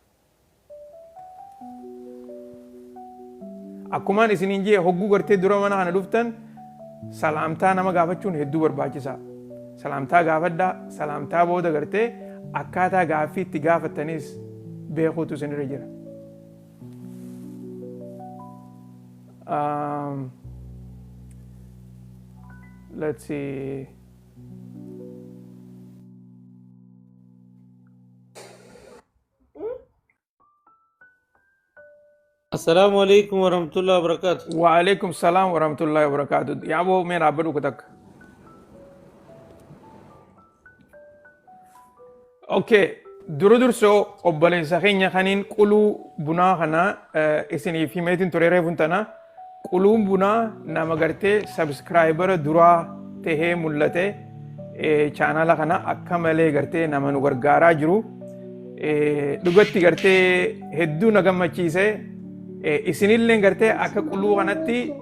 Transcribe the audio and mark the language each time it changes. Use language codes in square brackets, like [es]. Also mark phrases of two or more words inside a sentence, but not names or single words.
[om] akkumaan isiniin jee hogguu gartee dura mana kana dhuftan salaamtaa nama gaafachuun hedduu barbaachisaa salaamtaa gaafadha salaamtaa booda gartee akkaataa gaaffii itti gaafattanis beekuutu isinirra jira. [en] Let's see. [ar] السلام عليكم ورحمة الله وبركاته. وعليكم السلام ورحمة الله وبركاته. يا أبو مين عبدو كتك. [om] Okay. Durso obboleessa keenya kaniin quluu bunaa kana isiniif himeetiin ture reefuun tana quluun bunaa nama gartee sabskraayibara duraa tahee mul'ate chaanala kana akka malee gartee nama nu gargaaraa jiru dhugatti gartee hedduu na gammachiise isinillee gartee akka quluu kanatti